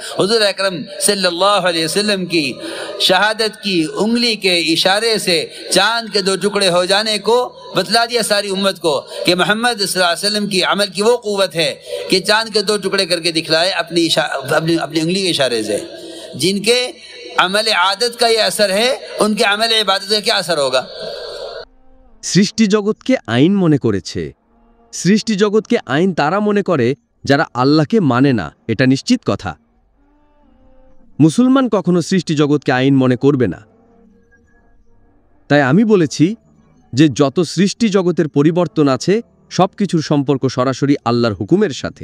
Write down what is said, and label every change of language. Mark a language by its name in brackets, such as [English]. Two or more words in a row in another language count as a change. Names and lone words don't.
[Urdu] حضور اکرم [Arabic] صلی اللہ علیہ وسلم [Urdu] کی شہادت کی انگلی کے اشارے سے چاند کے 2 ٹکڑے ہو جانے کو بتلا دیا ساری امت کو کہ محمد [Arabic] صلی اللہ علیہ وسلم [Urdu] کی عمل کی وہ قوت ہے کہ چاند کے 2 ٹکڑے کر کے دکھلائے اپنی انگلی کے اشارے سے. جن کے عمل عادت کا یہ اثر ہے ان کے عمل عبادت کا کیا اثر ہوگا؟ [Bangla] সৃষ্টি জগৎকে আইন মনে করেছে। সৃষ্টি জগৎকে আইন তারা মনে করে যারা আল্লাহকে মানে না, এটা নিশ্চিত কথা। মুসলমান কখনো সৃষ্টি জগৎকে আইন মনে করবে না। তাই আমি বলেছি যে যত সৃষ্টি জগতের পরিবর্তন আছে সবকিছুর সম্পর্ক সরাসরি আল্লাহর হুকুমের সাথে।